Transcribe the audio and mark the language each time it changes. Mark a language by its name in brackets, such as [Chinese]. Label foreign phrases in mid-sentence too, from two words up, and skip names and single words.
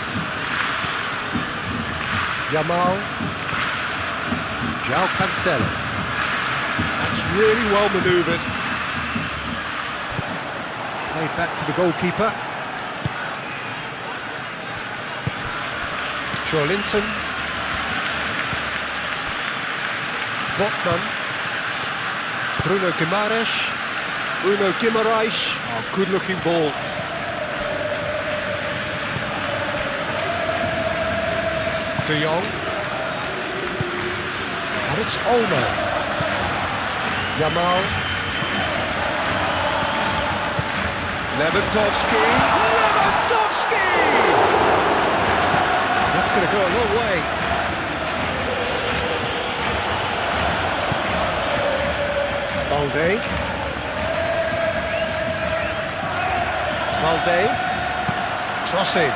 [English] Yamal. João Cancelo. That's really well manoeuvred. Played back to the goalkeeper. Linton. Botman. Bruno Guimaraes. Bruno Guimaraes. Oh, good looking ball. De Jong. And it's Olmo. Yamal. Lewandowski. Lewandowski! That's going to go a long way. Balde. Balde. Crossing.